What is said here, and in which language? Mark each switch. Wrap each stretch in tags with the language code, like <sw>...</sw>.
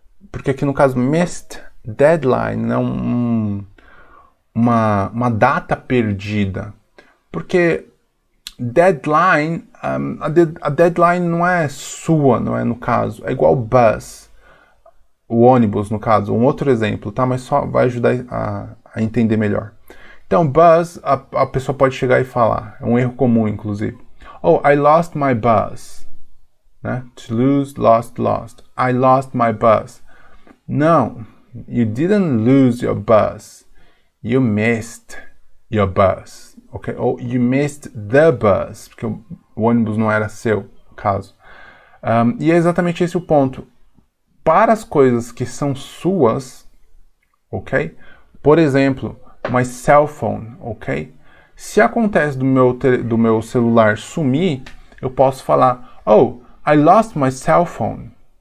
<pt>Porque aqui no caso missed deadline é uma data perdida, porque deadline, a deadline não é sua, não é no caso, é igual bus, o ônibus no caso, um outro exemplo, tá? Mas só vai ajudar a entender melhor. Então bus, a pessoa pode chegar e falar, é um erro comum inclusive, oh,</pt> <en>I lost my bus,</en> <pt>né?</pt> <en>To lose, lost, I lost my bus.</en> <pt>Não,</pt> <en>you didn't lose your bus. You missed your bus, ok?</en> <pt>Ou</pt> <en>you missed the bus,</en> <pt>porque o ônibus não era seu, no caso. E é exatamente esse o ponto. Para as coisas que são suas, ok? Por exemplo, my cell phone, ok? Se acontece do meu celular sumir, eu posso falar, oh,</pt> <en>I lost my cell phone.</en>